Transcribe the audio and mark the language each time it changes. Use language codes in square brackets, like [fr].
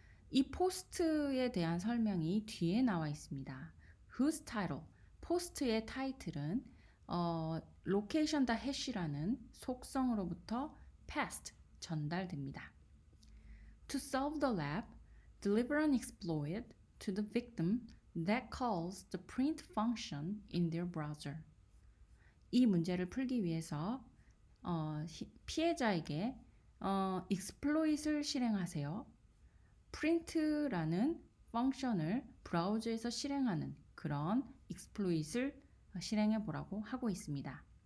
[ko] 이 포스트에 대한 설명이 뒤에 나와 있습니다. [en] Whose title, [ko] 포스트의 타이틀은 location.hash라는 속성으로부터 passed, 전달됩니다. [en] To solve the lab, deliver an exploit to the victim that calls the print function in their browser. [ko] 이 문제를 풀기 위해서 피해자에게 exploit을 실행하세요. print라는 펑션을 브라우저에서 실행하는 그런 exploit을 실행해 보라고 하고 있습니다.